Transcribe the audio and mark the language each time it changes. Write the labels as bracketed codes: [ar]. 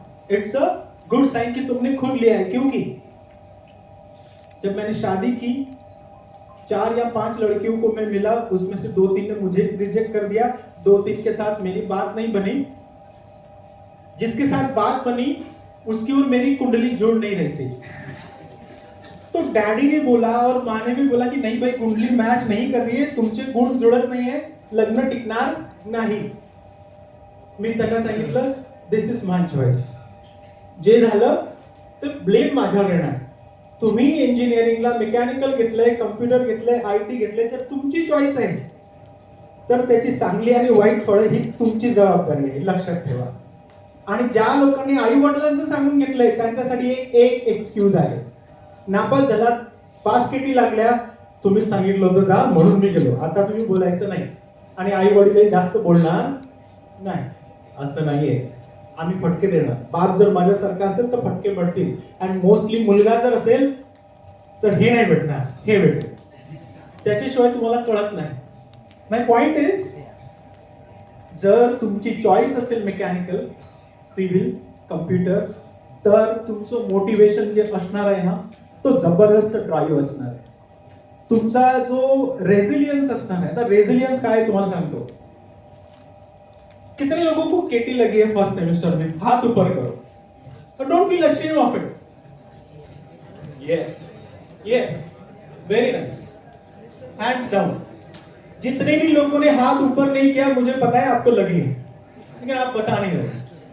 [en] it's a good sign [hi] कि तुमने खुद लिया है, क्योंकि जब मैंने शादी की 4 या 5 लड़कियों को मैं मिला, उसमें से 2-3 ने मुझे रिजेक्ट कर दिया, 2-3 के साथ मेरी बात नहीं बनी, जिसके साथ बात बनी उसकी और मेरी कुंडली जुड़ नहीं रही थी। तो डैडी ने बोला और माँ ने भी बोला कि नहीं भाई कुंडली मॅच नहीं कर रही है, [mr] तुमचे गुण जुळत नाही आहे, लग्न टिकणार नाही। मी त्यांना सांगितलं [en] this is my choice, [mr] जे झालं ते ब्लेम माझ्यावर येणार। तुम्ही इंजिनिअरिंगला मेकॅनिकल घेतलंय, कम्प्युटर घेतलंय, आयटी घेतलंय, तर तुमची चॉईस आहे, तर त्याची चांगली आणि वाईट फळं ही तुमची जबाबदारी आहे, लक्षात ठेवा। आणि ज्या लोकांनी आई वडिलांचं सांगून घेतलंय त्यांच्यासाठी एक एक्सक्यूज आहे, नापास झाला, पास किती लागल्या, तुम्ही सांगितलं होतं जा म्हणून मी गेलो, आता तुम्ही बोलायचं नाही आणि आई वडील जास्त बोलणार नाही, असं नाहीये। आम्ही फटके देणार, बाप जर माझ्यासारखा असेल तर फटके पडतील, आणि मोस्टली मुलगा जर असेल तर हे नाही भेटणार, हे भेटेल, त्याच्याशिवाय तुम्हाला कळत नाही। [en] my point is, [mr] जर तुमची चॉईस असेल मेकॅनिकल, सिव्हिल, कम्प्युटर, तर तुमचं मोटिवेशन जे असणार आहे ना तो जबरदस्त ड्राईव्ह असणार आहे. तुमचा जो रेजिलियन्स असणार आहे, तर रेजिलियन्स काय तुम्हाला सांगतो. [hi] कितने लोगों को केटी लगी है फर्स्ट सेमेस्टर में? हाथ ऊपर करो. [en] Don't feel ashamed of it. Yes yes, very nice. Hands down. [hi] जितने भी लोगों ने हाथ ऊपर नहीं किया, मुझे पता है आपको लगी है, लेकिन आप बता नहीं रहे.